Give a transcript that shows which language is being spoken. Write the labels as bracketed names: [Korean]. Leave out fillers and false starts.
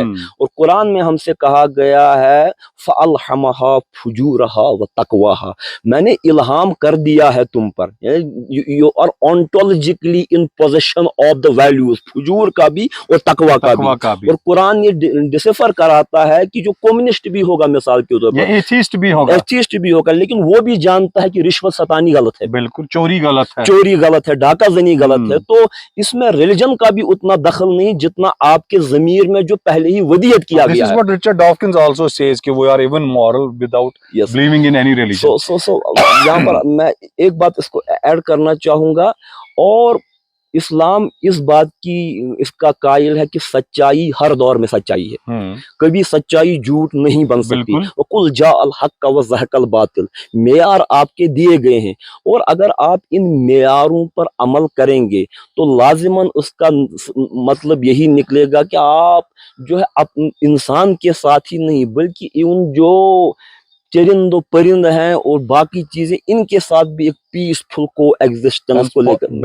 [Urdu] اور قرآن میں ہم سے کہا گیا ہے [Arabic] فَأَلْحَمَهَا فُجُورَهَا وَتَقْوَاهَا, [Urdu] میں نے الہام کر دیا ہے تم پر, [English] you are ontologically in possession of the values, [Urdu] فجور کا بھی اور تقوی کا بھی. اور قرآن یہ ڈسفر کراتا ہے کہ جو کمیونسٹ بھی ہوگا مثال کے طور پر, ایتھیسٹ بھی ہوگا, لیکن وہ بھی جانتا ہے کہ رشوت ستانی غلط ہے, بالکل چوری غلط ہے, ڈاکہ زنی غلط ہے. تو اس میں ریلیجن کا بھی اتنا دخل نہیں جتنا آپ کے ضمیر میں جو پہلے ہی ودیت کیا گیا ہے. [English] This is what Richard Dawkins also says کہ we are even moral without believing in any religion. [Urdu] So یہاں پر میں ایک بات اس کو ایڈ کرنا چاہوں گا, اور اسلام اس بات کی اس کا قائل ہے کہ سچائی ہر دور میں سچائی ہے, کبھی سچائی جھوٹ نہیں بن سکتی. [Arabic] وَقُلْ جَاءَ الْحَقُّ وَزَهَقَ الْبَاطِلُ, [Urdu] معیار آپ کے دیے گئے ہیں, اور اگر آپ ان معیاروں پر عمل کریں گے تو لازماً اس کا مطلب یہی نکلے گا کہ آپ جو ہے انسان کے ساتھ ہی نہیں بلکہ ان جو چرند و پرند ہیں اور باقی چیزیں ان کے ساتھ بھی ایک پیسفل کو ایگزسٹنس کو لے کر.